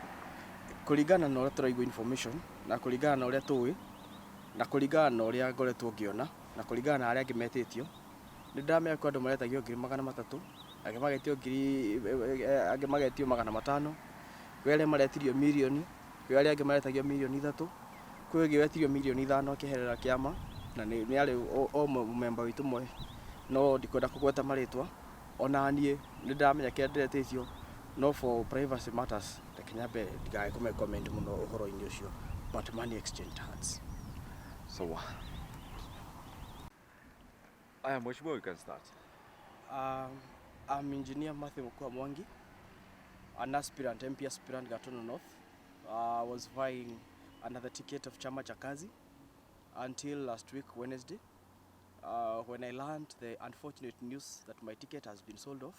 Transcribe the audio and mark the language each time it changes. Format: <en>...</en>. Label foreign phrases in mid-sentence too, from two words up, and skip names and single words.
<ki>Kũringana na ũrĩa tũraigua information, na kũringana na ũrĩa tũĩ, na kũringana na ũrĩa ngoretwo ngĩona, na kũringana na arĩa angĩ metĩtio, nĩ ndĩramenya kwĩ andũ maretagio 300,000, angĩ magetio 500,000, kwĩ arĩa maretirio mirioni, kwĩ arĩa angĩ maretagio 3,000,000, kwĩ ũngĩ wetirio 5,000,000 akĩherera kĩama, na nĩ arĩ o mũmemba witũ ũmwe, no ndikwenda kũgweta marĩtwa. Ona niĩ nĩ ndĩramenya kĩrĩa ndĩretĩtio, no</ki> <en>for privacy matters</en> <ki>reke nyambe ndikae comment mũno ũhoro-inĩ ũcio,</ki> <en>but money exchange hands.</en> <sw>Sawa. Aya, Mheshimiwa,</sw> <en>you can start. I'm Engineer Matthew Mukua Mwangi, an aspirant, MP aspirant Gatũndũ North. I was vying under the ticket of Chama cha Kazi until last week Wednesday, when I learned the unfortunate news that my ticket has been sold off.</en>